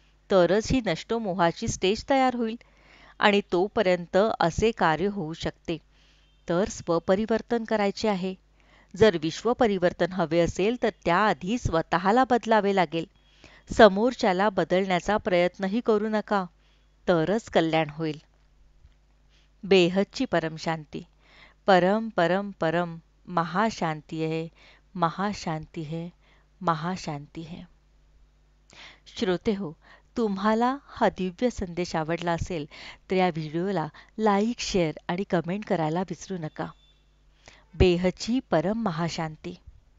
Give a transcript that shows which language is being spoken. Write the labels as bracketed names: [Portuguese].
[Marathi] तरच ही नष्टमोहाची स्टेज तयार होईल आणि तोपर्यंत असे कार्य होऊ शकते. तर स्वपरिवर्तन करायचे आहे. जर विश्वपरिवर्तन हवे असेल तर त्याआधी स्वतःला बदलावे लागेल. समोरच्याला बदलण्याचा प्रयत्नही करू नका. तरच कल्याण होईल. बेहदची परमशांती. [Hindi] परम परम परम महाशांती है, महाशांती है, महाशांती है. [Marathi] श्रोते हो, तुम्हाला हा दिव्य संदेश आवडला असेल तर या व्हिडिओला लाईक, शेअर आणि कमेंट करायला विसरू नका. बेहदची परम महाशांती.